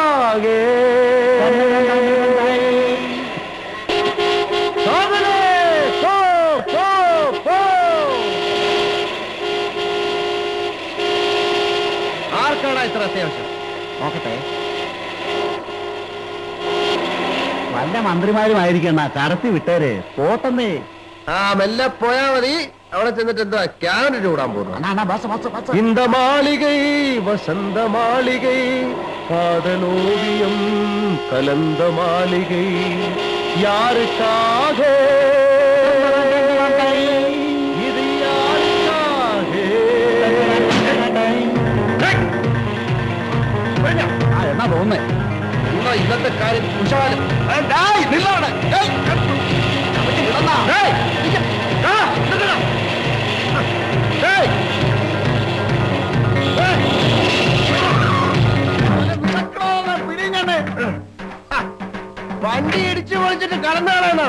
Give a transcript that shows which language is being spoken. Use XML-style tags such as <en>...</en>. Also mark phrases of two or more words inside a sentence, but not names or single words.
<ml>ആർക്കാണ് ഇത്ര അത്യാവശ്യം? നോക്കട്ടെ. വല്ല മന്ത്രിമാരുമായിരിക്കണ കടത്തി വിട്ടേര് പോട്ടെന്നേ. ആ മെല്ലെ പോയാ മതി. അവിടെ ചെന്നിട്ട് എന്താ ക്യാൻഡിറ്റ് കൂടാൻ പോകുന്നു.</ml> <ta>இந்த மாளிகை வசந்த மாளிகை காதலோவியம் கலந்த மாளிகை யாருக்காக இது யாருக்காக?</ta> <ml>എന്നാ തോന്നേ എന്നാ ഇന്നത്തെ കാര്യം കുശാലും വണ്ടി ഇടിച്ചു പൊളിച്ചിട്ട് കടന്നാണോ?</ml>